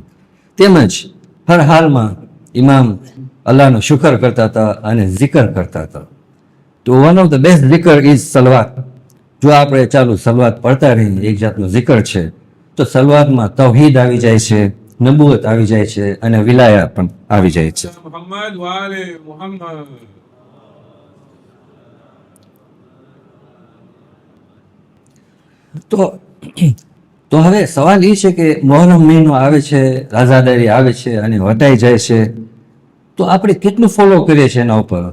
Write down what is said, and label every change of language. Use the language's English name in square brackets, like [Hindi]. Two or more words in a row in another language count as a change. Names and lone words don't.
[Gujarati] તેમજ હર હાલમાં ઇમામ અલ્લાહનો શુકર કરતા હતા અને zikr કરતા હતા. [English] તો one of the best zikr is salawat. [Gujarati] જો આપણે ચાલુ સલવાત પડતા રહીએ, એક જાતનું zikr છે, તો સલવાતમાં તૌહીદ આવી જાય છે, નબુવત આવી જાય છે અને વિલાયા પણ આવી જાય છે. [Arabic] محمد وآل محمد. [Gujarati] તો હવે સવાલ એ છે કે મોહરમ મહિનો આવે છે, આઝાદારી આવે છે અને વટાઈ જાય છે, તો આપણે કેટલું ફોલો કરીએ છીએ એના ઉપર?